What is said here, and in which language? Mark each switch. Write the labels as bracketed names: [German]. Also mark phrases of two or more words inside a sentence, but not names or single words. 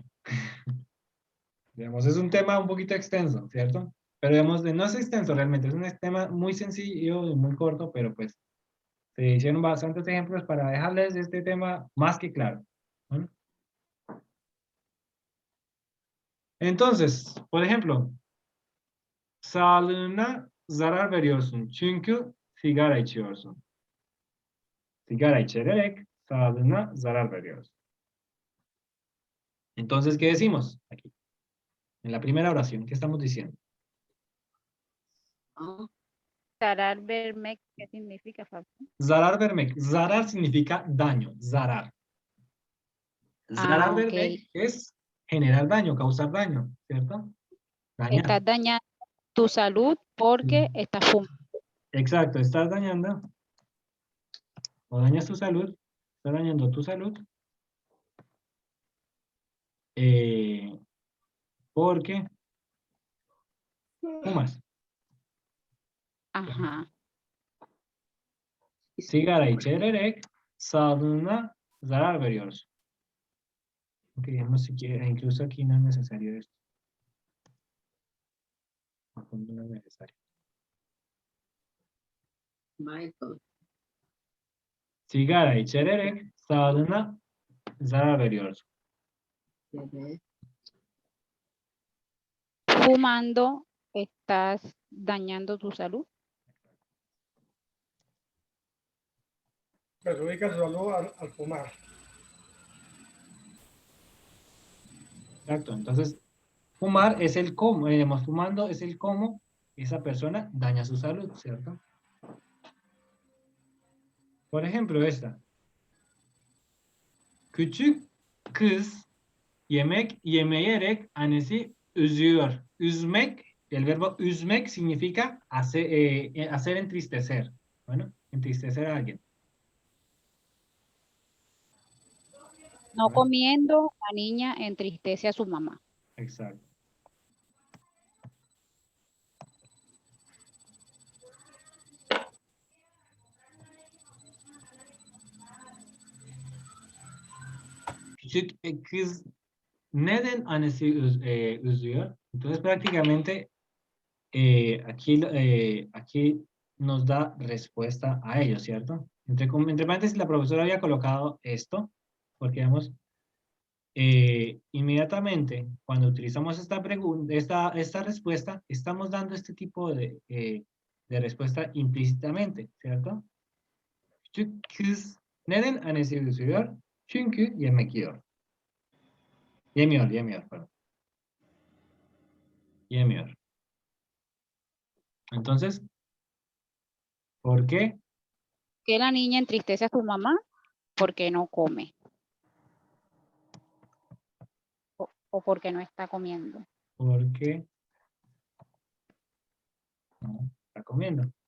[Spanish] Digamos, es un tema un poquito extenso, ¿cierto? Pero digamos, no es extenso realmente, es un tema muy sencillo y muy corto, pero pues se hicieron bastantes ejemplos para dejarles este tema más que claro. ¿No? Entonces, por ejemplo, [Turkish] sağlığına zarar veriyorsun çünkü sigara içiyorsun. Sigara içerek sağlığına zarar veriyorsun. [Spanish] Entonces, ¿qué decimos aquí? En la primera oración, ¿qué estamos diciendo? [Turkish] Zarar vermek, [Spanish] ¿qué significa, Fabio? [Turkish] Zarar vermek. [Spanish] Zarar significa daño, zarar. [Turkish] Zarar vermek [Spanish] es generar daño, causar daño, ¿cierto? Dañar. Estás dañando tu salud porque estás fumando. Exacto, estás dañando o dañas tu salud, estás dañando tu salud, porque fumas. Ajá. [Turkish] Sigara içerek sağlığına zarar veriyoruz. [Spanish] Ok, no siquiera, incluso aquí no es necesario esto. No es necesario. Michael. [Turkish] Sigara içerek sağlığına zarar veriyoruz. [Spanish] Bebé. Fumando, estás dañando tu salud. Perjudica su salud al fumar. Exacto. Entonces, fumar es el cómo, digamos, fumando es el cómo esa persona daña su salud, ¿cierto? Por ejemplo, esta. [Turkish] Küçük kız yemek yemeyerek annesi üzüyor. Üzmek, [Spanish] el verbo üzmek significa hacer entristecer. Bueno, entristecer a alguien. No comiendo, la niña entristece a su mamá. Exacto. [Turkish] Küçük kız neden annesi üzüyor? [Spanish] Entonces prácticamente aquí nos da respuesta a ello, ¿cierto? Entre paréntesis, la profesora había colocado esto, porque vemos, inmediatamente cuando utilizamos esta pregunta, esta respuesta, estamos dando este tipo de respuesta implícitamente, ¿cierto? [Turkish] Küçük kız neden annesi üzüyor? Çünkü yemek yiyor. Yemiyor, perdón. Yemiyor. [Spanish] Entonces, ¿por qué? ¿Que la niña entristece a su mamá? Porque no come. O porque no está comiendo. Porque no está comiendo.